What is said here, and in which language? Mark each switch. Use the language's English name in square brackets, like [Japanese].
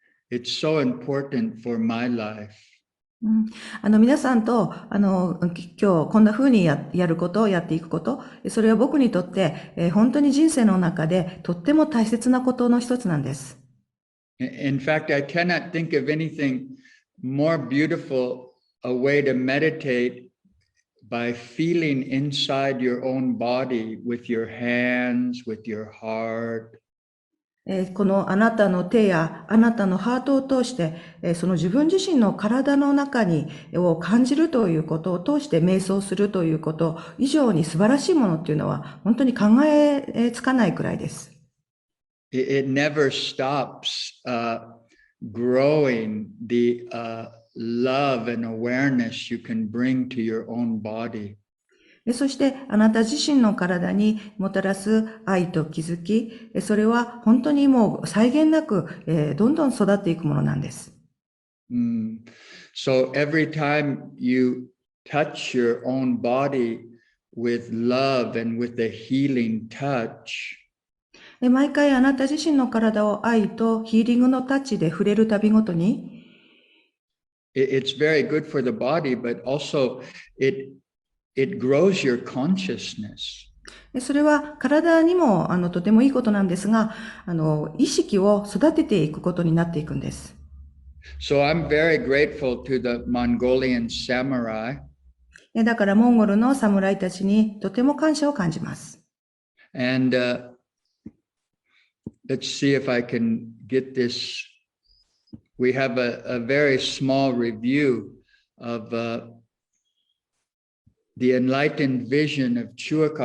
[English] It's so important for my life. [Japanese] 皆さんと、今日こんな風にやることをやっていくこと、それは僕にとって、本当に人生の中でとっても大切なことの一つなんです。 [English] In fact, I cannot think of anything more beautiful, a way to meditate by feeling inside your own body with your hands, with your heart. [Japanese] このあなたの手やあなたのハートを通して、その自分自身の体の中を感じるということを通して瞑想するということ以上に素晴らしいものっていうのは本当に考えつかないくらいです。 [English] It never stops growing the love and awareness you can bring to your own body. [Japanese] そしてあなた自身の体にもたらす愛と気づき、それは本当にもう際限なく、どんどん育っていくものなんです。 [English] So every time you touch your own body with love and with a healing touch, [Japanese] 毎回あなた自身の体を愛とヒーリングのタッチで触れるたびごとに、 [English] it's very good for the body, but also it grows your consciousness. [Japanese] それは体にもとてもいいことなんですが、意識を育てていくことになっていくんです。 [English] So I'm very grateful to the Mongolian samurai. [Japanese] だからモンゴルの侍たちにとても感謝を感じます。 [English] And let's see if I can get this. We have a very small review of the enlightened vision of Chua.